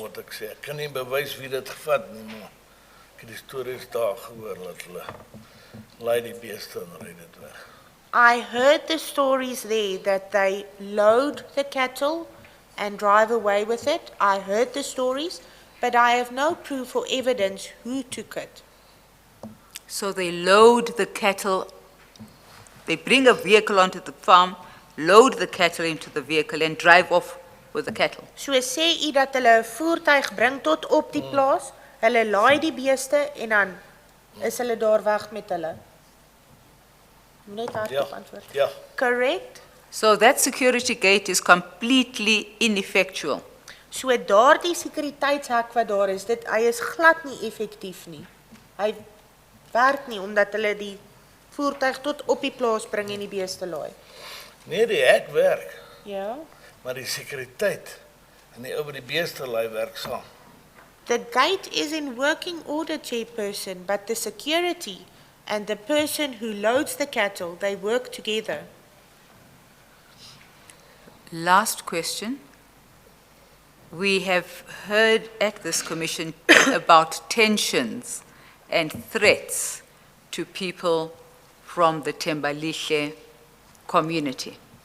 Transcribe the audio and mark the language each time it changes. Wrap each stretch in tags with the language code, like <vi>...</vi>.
<af>wat ek sê, ek kan nie bewys wie dit gevat nie, maar ek het die stories daar gehoor dat hulle lei die beeste en ry dit weg.</af> <en>I heard the stories there that they load the cattle and drive away with it. I heard the stories, but I have no proof or evidence who took it. So they load the cattle, they bring a vehicle onto the farm, load the cattle into the vehicle and drive off with the cattle.</en> <af>So sê u dat hulle 'n voertuig bring tot op die plaas, hulle laai die beeste en dan is hulle daar weg met hulle. Net Ja, hardop antwoord. ja.</af> <en>Correct? So that security gate is completely ineffectual.</en> <af>So daardie sekuriteitshek wat daar is, hy is glad nie effektief nie. Hy werk nie omdat hulle die voertuig tot op die plaas bring en die beeste laai. Nee, die hek werk, Ja. maar die sekuriteit en die ou by die beeste lei werk saam.</af> <en>The gate is in working order, Chairperson, but the security and the person who loads the cattle, they work together. Last question. We have heard at this commission about tensions and threats to people from the Thembalihle community.</en>